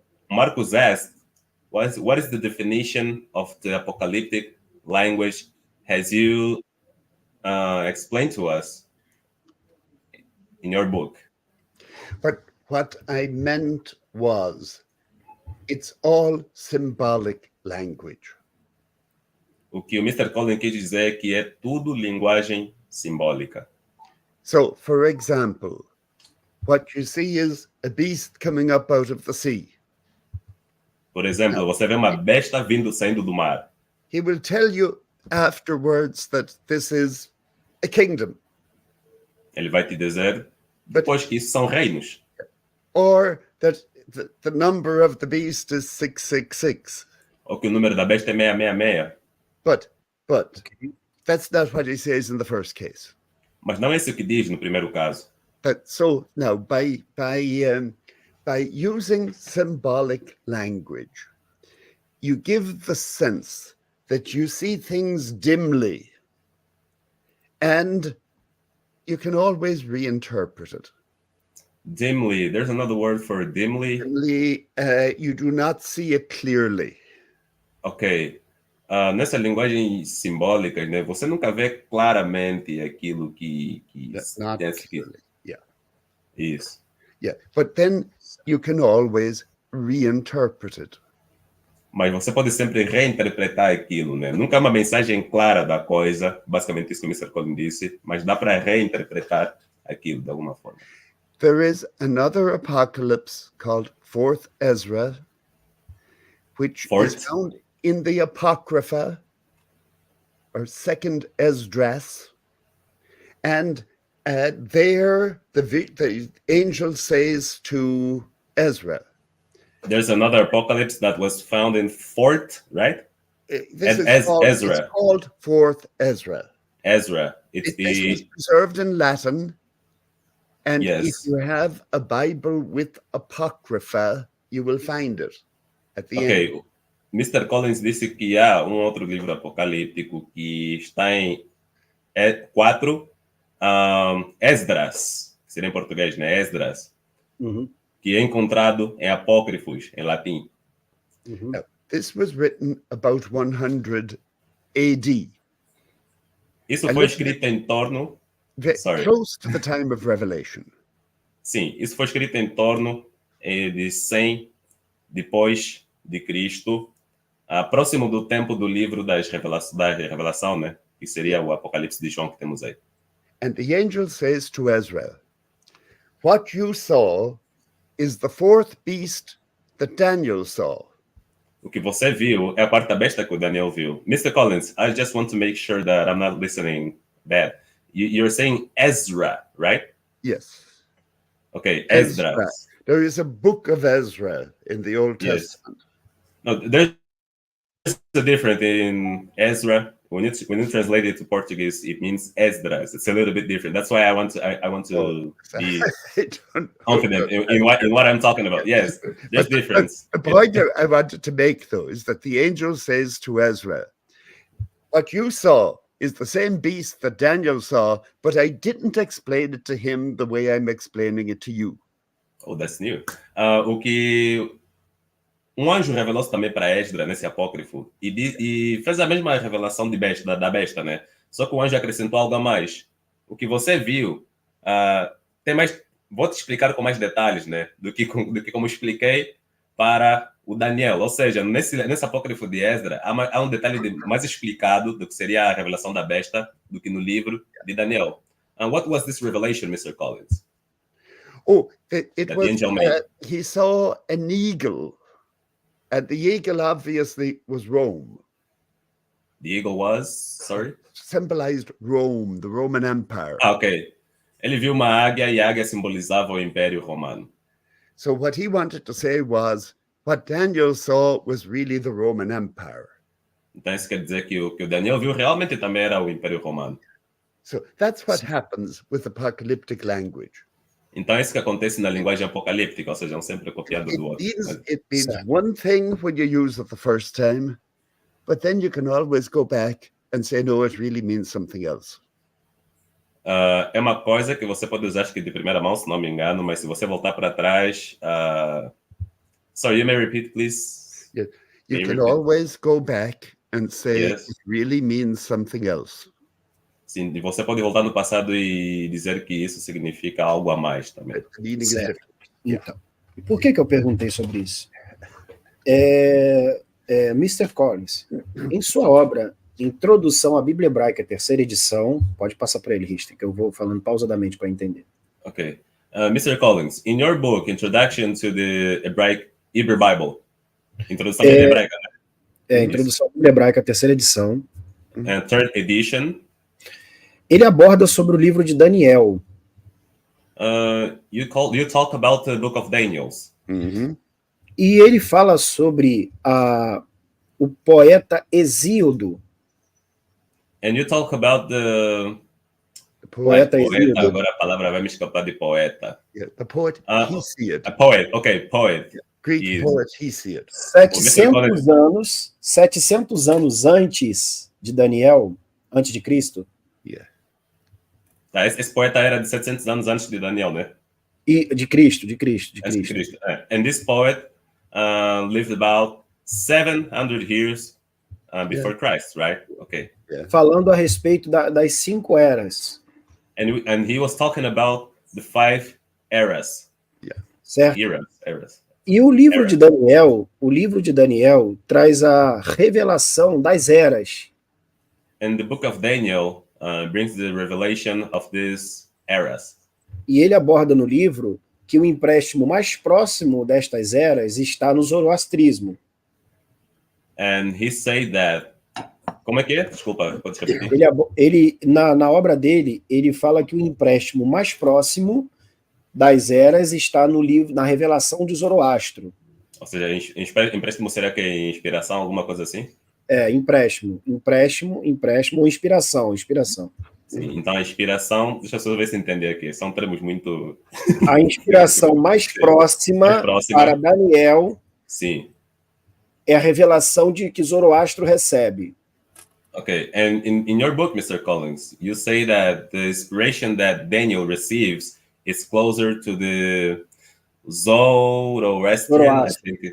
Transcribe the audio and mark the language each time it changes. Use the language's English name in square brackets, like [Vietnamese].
[English] Marcus asked, what is the definition of the apocalyptic language? Has you explained to us in your book? But what I meant was, it's all symbolic language. [Portuguese] O que o Mr. Collins quis dizer é que é tudo linguagem simbólica. [English] So, for example, what you see is a beast coming up out of the sea. [Portuguese] Por exemplo, você vê uma besta saindo do mar. [English] He will tell you afterwards that this is a kingdom, [Portuguese] Ele vai te dizer depois que isso são reinos. [English] or that the number of the beast is 666. [Portuguese] Ou que o número da besta é 666. [English] But that's not what he says in the first case. [Portuguese] Mas não é isso que diz no primeiro caso. [English] But so now by using symbolic language, you give the sense that you see things dimly, and you can always reinterpret it. Dimly, there's another word for dimly. Dimly, you do not see it clearly. Ok. [Portuguese] Nessa linguagem simbólica, né, você nunca vê claramente aquilo que [English] Not [Portuguese] tem que... [English] clearly. Yeah. [Portuguese] Isso. [English] Yeah. But then you can always reinterpret it. [Portuguese] Mas você pode sempre reinterpretar aquilo, né? Nunca é uma mensagem clara da coisa, basicamente isso que o Mr. Collins disse, mas dá para reinterpretar aquilo de alguma forma. [English] There is another apocalypse called 4th Ezra, which Fourth? is found in the Apocrypha, or 2nd Esdras, and there the angel says to Ezra, There's another apocalypse that was found in 4th, right? this is Ezra. It's called 4th Ezra. Ezra. It's This was the... preserved in Latin, and Yes. if you have a Bible with Apocrypha, you will find it at the end. Ok. Mr. [Portuguese] Collins disse que há um outro livro apocalíptico que está em 4, Esdras, que seria em português, né? Esdras, Uhum, que é encontrado em apócrifos, em latim. uhum. [English] This was written about 100 AD, [Portuguese] Isso A foi escrito em torno... [English] Sorry. close to the time of Revelation. [Portuguese] Sim, isso foi escrito em torno de 100 depois de Cristo, próximo do tempo do livro da Revelação, né? Que seria o Apocalipse de João que temos aí. [English] And the angel says to Ezra, what you saw is the 4th beast that Daniel saw. [Portuguese] O que você viu é a quarta besta que o Daniel viu. [English] Mr. Collins, I just want to make sure that I'm not listening bad. You're saying Ezra, right? Yes. Okay, Ezra. There is a book of Ezra in the Old Yes. Testament. No, there's a difference in Ezra. When you translate it to Portuguese, it means Esdras. It's a little bit different. That's why I want to be I don't know. confident in what I'm talking about. Yes, there's difference. The point I wanted to make, though, is that the angel says to Ezra, what you saw is the same beast that Daniel saw, but I didn't explain it to him the way I'm explaining it to you. Oh, that's new. [Portuguese] O que anjo revelou também para Esdras nesse apócrifo e fez a mesma revelação da besta, né? Só que o anjo acrescentou algo a mais. O que você viu tem mais. Vou te explicar com mais detalhes, né? Do que como expliquei para o Daniel. Ou seja, nesse apócrifo de Esdras há um detalhe mais explicado do que seria a revelação da besta do que no livro de Daniel. [English] What was this revelation, Mr. Collins? Oh, it That was, the angel made. he saw an eagle, and the eagle obviously was Rome, The eagle was, sorry? symbolized Rome, the Roman Empire. Ok. [Portuguese] Ele viu uma águia e a águia simbolizava o Império Romano. [English] So what he wanted to say was, what Daniel saw was really the Roman Empire. [Portuguese] Então isso quer dizer que o Daniel viu realmente também era o Império Romano. [English] So that's what happens with apocalyptic language. [Portuguese] Então é isso que acontece na linguagem apocalíptica, ou seja, um sempre copiado do outro. [English] It means [Portuguese] Certo. [English] one thing when you use it the first time, but then you can always go back and say, no, it really means something else. [Portuguese] É uma coisa que você pode usar, acho que de primeira mão, se não me engano, mas se você voltar para trás... [English] sorry, you may repeat, please? You May you can repeat? always go back and say Yes. it really means something else. [Portuguese] Sim, e você pode voltar no passado e dizer que isso significa algo a mais também. [English] The meaning is [Portuguese] Certo. [English] different. [Portuguese] Então, e por que eu perguntei sobre isso? Mr. Collins, em sua obra Introdução à Bíblia Hebraica, terceira edição, pode passar para ele, Richter, que eu vou falando pausadamente para entender. [English] Okay. Mr. Collins, in your book, Introduction to the Hebrew Bible, [Portuguese] Introdução à Bíblia Hebraica, né? Introdução à Bíblia Hebraica, terceira edição, [English] And third edition, [Portuguese] ele aborda sobre o livro de Daniel. [English] you talk about the book of Daniels. Mhm. [Portuguese] E ele fala sobre o poeta Hesíodo. [English] And you talk about the [Portuguese] Poeta poeta, Hesíodo. agora a palavra vai me escapar de poeta. [English] Yeah, the poet Hesiod. A poet, okay, poet. Greek Yes. poet Hesiod. [Portuguese] 700 anos antes de Daniel, antes de Cristo, [English] Yeah. [Portuguese] Tá, esse poeta era de 700 anos antes de Daniel, né? e de Cristo. Antes de Cristo. [English] And this poet lived about 700 years before Christ, right? Okay. [Portuguese] Falando a respeito das 5 eras, [English] And he was talking about the 5 eras. [Portuguese] certo? [English] Eras. [Portuguese] E o livro de Daniel traz a revelação das eras. [English] And the book of Daniel brings the revelation of these eras. [Portuguese] E ele aborda no livro que o empréstimo mais próximo destas eras está no zoroastrismo. [English] And he said that... [Portuguese] Como é que é? Desculpa, pode repetir. Na obra dele, ele fala que o empréstimo mais próximo das eras está no livro, na revelação de Zoroastro. Ou seja, empréstimo será que é inspiração, alguma coisa assim? Empréstimo ou inspiração. Sim, então a inspiração, deixa eu só ver se entender aqui, são termos muito... A inspiração mais próxima para Daniel, sim, é a revelação que Zoroastro recebe. [English] Okay, and in your book, Mr. Collins, you say that the inspiration that Daniel receives is closer to the Zoroastrian, I think.